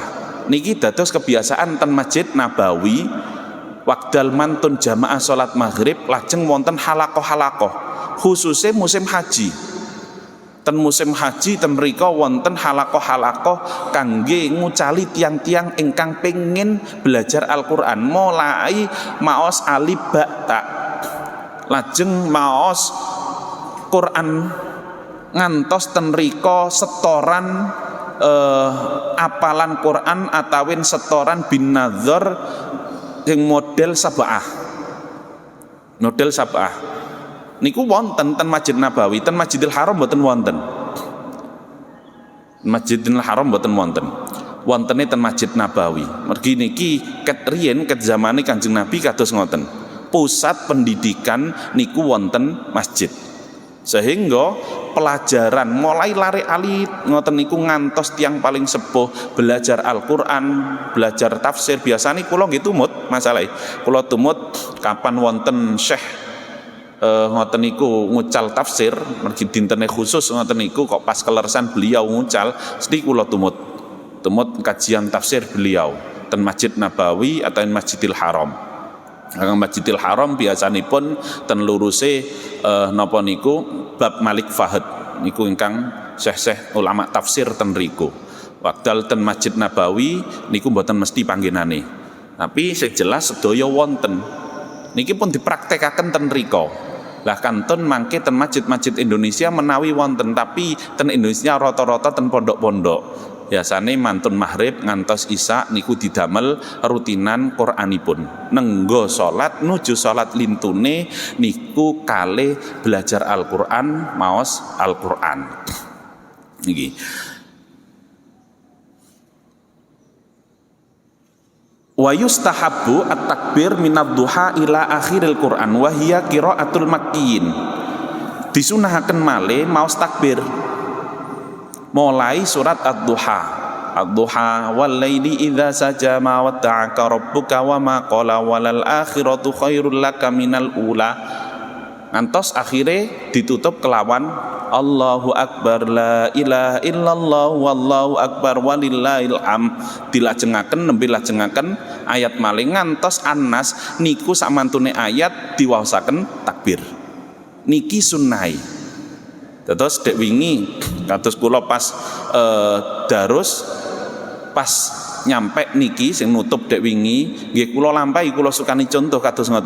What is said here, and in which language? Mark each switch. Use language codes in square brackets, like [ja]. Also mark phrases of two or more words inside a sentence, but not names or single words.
[jv] Niki dados kebiasaan ten Masjid Nabawi wekdal mantun jamaah salat maghrib lajeng wonten halaqah-halaqah khususnya musim haji. Ten musim haji ten mrika wonten halaqah-halaqah kangge ngucali tiang-tiang ingkang pengin belajar Al-Qur'an mulai maos [ar] ألف باء تاء [jv] lajeng maos Quran ngantos ten rika setoran apalan Quran atawin setoran [ar] بالنظر [jv] yang model sab'ah. Model sab'ah niku wonten ten Masjid Nabawi, ten Masjidil Haram mboten wonten. Masjidil Haram mboten wonten. Wontene ten Masjid Nabawi. Mergi niki ket riyen ket zamane Kanjeng Nabi kados ngoten. Pusat pendidikan niku wonten masjid. Sehingga pelajaran mulai lari alit ngoten niku ngantos tiang paling sepuh belajar Al-Qur'an, belajar tafsir. Biasane kula nggih tumut masalah. Kula tumut kapan wonten syekh ngoten niku ngucal tafsir, mergi dintene khusus ngoten niku kok pas kelersan beliau ngucal, sedhi kula tumut tumut kajian tafsir beliau ten Masjid Nabawi atau Masjidil Haram. Masjidil Haram biasanipun ten luruse napa niku bab Malik Fahd niku ingkang syekh-syekh ulama tafsir ten riku. Wekdal ten Masjid Nabawi niku mboten mesti panggenane. Tapi sing jelas sedaya wonten. Niki pun dipraktekaken ten riko. Lah kantun mangke ten masjid-masjid Indonesia menawi wonten, tapi ten Indonesia rata-rata ten pondok-pondok. Biasane mantun maghrib ngantos isya niku didamel rutinan Qur'anipun. Nenggo salat nuju salat lintune niku kalih belajar Al-Qur'an maos Al-Qur'an. Niki. [ar] ويستحب التكبير من الضحى إلى آخر القرآن وهي قراءة المكيين. [jv] Disunahaken malih maos takbir mulai surat ad-duha. [ar] الضحى والليل إذا سجى ما ودعك ربك وما قلى وللآخرة خير لك من الأولى. [jv] Ngantos akhire ditutup kelawan [ar] الله أكبر لا إله إلا الله والله أكبر ولله الحمد. [jv] Dilajengaken nembe lajengaken ayat malih ngantos An-Nas niku samantune ayat diwaosaken takbir. Niki sunnah. Terus dek wingi kados kula pas darus pas nyampe niki sing nutup dek wingi nggih kula lampahi kula sukani contoh kados ngoten.